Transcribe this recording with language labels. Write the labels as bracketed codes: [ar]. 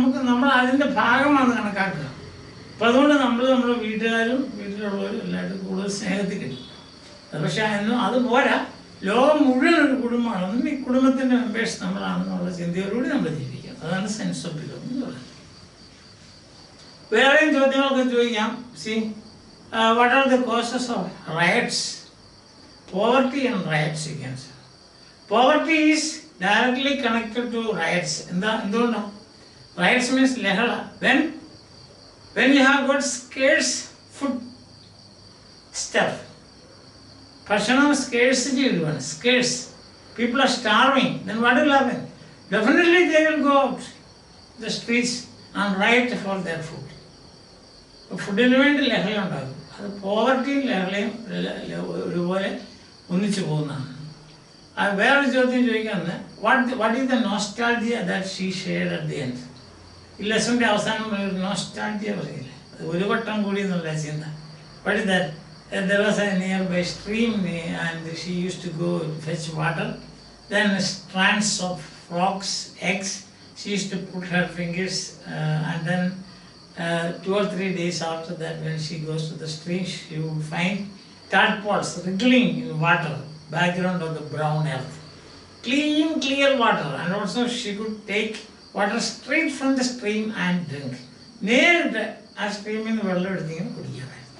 [ml] നമ്മൾ അതിൻ്റെ ഭാഗമാണ് കണക്കാക്കുക. അപ്പം അതുകൊണ്ട് നമ്മുടെ വീട്ടുകാരും വീട്ടിലുള്ളവരും എല്ലാവരും കൂടുതൽ സ്നേഹത്തിൽ കിട്ടും. പക്ഷേ അത് പോരാ, ലോകം മുഴുവൻ ഒരു കുടുംബമാണ്. ഒന്നും ഈ കുടുംബത്തിൻ്റെ മെമ്പേഴ്സ് നമ്മളാണെന്നുള്ള ചിന്തയോടുകൂടി നമ്മൾ ജീവിക്കാം. അതാണ് സെൻസ് ഓഫ് ബിലോങ്ങിങ് എന്ന് പറയുന്നത്. വേറെയും ചോദ്യങ്ങളൊക്കെ ചോദിക്കാം. [en] What are the causes of riots? Poverty and riots, you can say. Poverty is directly connected to riots. [ml] എന്തുകൊണ്ടാണ്? [en] Riots means ലഹള. When you have got scarce food stuff, [ml] ഭക്ഷണം [en] scarcity [ml] വരുവാണ്. [en] Scarce. People are starving. Then what will happen? Definitely they will go out the streets and riot for their food. [ml] ഫുഡിന് വേണ്ടി ലഹള ഉണ്ടാകും. അത് പോവർട്ടിയും ലഹളയും ഒരുപോലെ ഒന്നിച്ചു പോകുന്നതാണ്. വേറൊരു ചോദ്യം ചോദിക്കുന്നത്, [en] What is the nostalgia that she shared at the end? [ml] ഈ ലെസണിൻ്റെ അവസാനം ഒരു നോസ്റ്റാൾജിയ പറയില്ല, അത് ഒരു വട്ടം കൂടി എന്നുള്ള ചിന്ത. [en] What is that? There was a nearby stream and she used to go fetch water. Then strands of frogs, eggs, she used to put her fingers and then 2 or 3 days after that, when she goes to the stream, she would find tadpoles wriggling in water, background of the brown earth. Clear water, and also she could take water straight from the stream and drink. [ml] നേരിട്ട് ആ സ്ട്രീമിൽ നിന്ന് വെള്ളം എടുത്തിങ്ങനെ കുടിക്കാൻ.